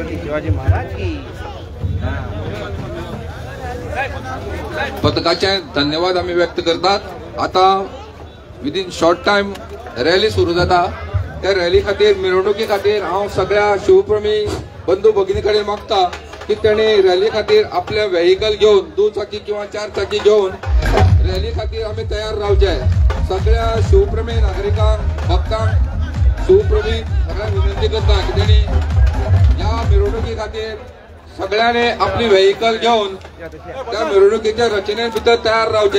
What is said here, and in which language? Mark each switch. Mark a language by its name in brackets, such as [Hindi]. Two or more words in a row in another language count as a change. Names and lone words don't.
[Hindi] शिवाजी महाराज की. [Konkani] पथकाचे धन्यवाद आम्ही व्यक्त करतात. आता [English] within short time rally [Konkani] सुरू जाता. त्या रॅली खातीर मिरवणुकी खातीर हांव सगळ्या शिवप्रेमी बंधू भगिनी कडेन मागता की तेणी रॅली खातीर आपले व्हेकल घेवन 2 चाकी किंवा 4 चाकी घेवन रॅली खातीर आमी तयार रावचे. सगळ्या शिवप्रेमी नागरिकांक भक्तांक शिवप्रेमी सगळ्यांक विनंती करता की तेणी ह्या मिरवणुकी खातीर सगळ्यांनी आपली व्हेकल घेवन त्या मिरवणुकीच्या रचने भितर तयार रावचे.